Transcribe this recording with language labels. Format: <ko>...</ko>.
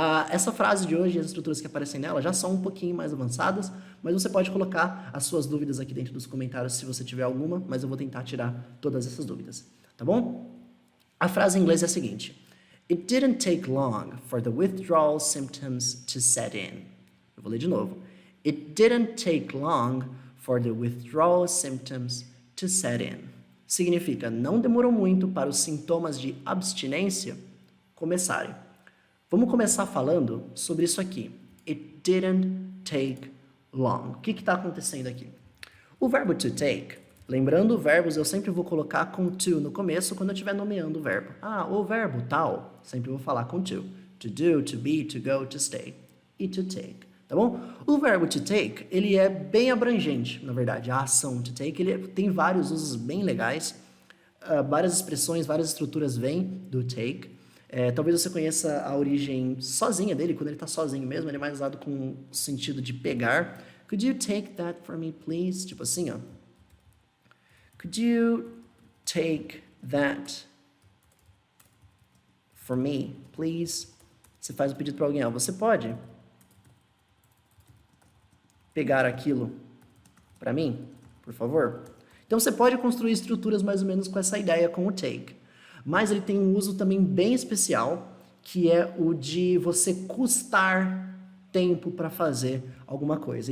<pt>Essa frase de hoje e as estruturas que aparecem nela já são um pouquinho mais avançadas, mas você pode colocar as suas dúvidas aqui dentro dos comentários se você tiver alguma, mas eu vou tentar tirar todas essas dúvidas, tá bom? A frase em inglês é a seguinte:</pt> <en>It didn't take long for the withdrawal symptoms to set in.</en> <pt>Eu vou ler de novo.</pt> <en>It didn't take long for the withdrawal symptoms to set in.</en> <pt>Significa, não demorou muito para os sintomas de abstinência começarem. Vamos começar falando sobre isso aqui.</pt> <en>It didn't take long.</en> <pt>O que está acontecendo aqui? O verbo to take, lembrando verbos, eu sempre vou colocar com to no começo quando eu estiver nomeando o verbo. O verbo tal, sempre vou falar com to.</pt> <en>To do, to be, to go, to stay.</en> <pt>E to take. Tá bom? O verbo to take, ele é bem abrangente, na verdade. A ação to take, tem vários usos bem legais. Várias expressões, várias estruturas vêm do take. Talvez você conheça a origem sozinha dele, quando ele está sozinho mesmo, ele é mais usado com o sentido de pegar.</pt> <en>Could you take that for me, please?</en> <pt>Tipo assim, ó.</pt> <en>Could you take that for me, please?</en> <pt>Você faz o pedido para alguém, você pode pegar aquilo para mim, por favor? Então você pode construir estruturas mais ou menos com essa ideia com o take. Mas ele tem um uso também bem especial, que é o de você custar tempo para fazer alguma coisa.</pt>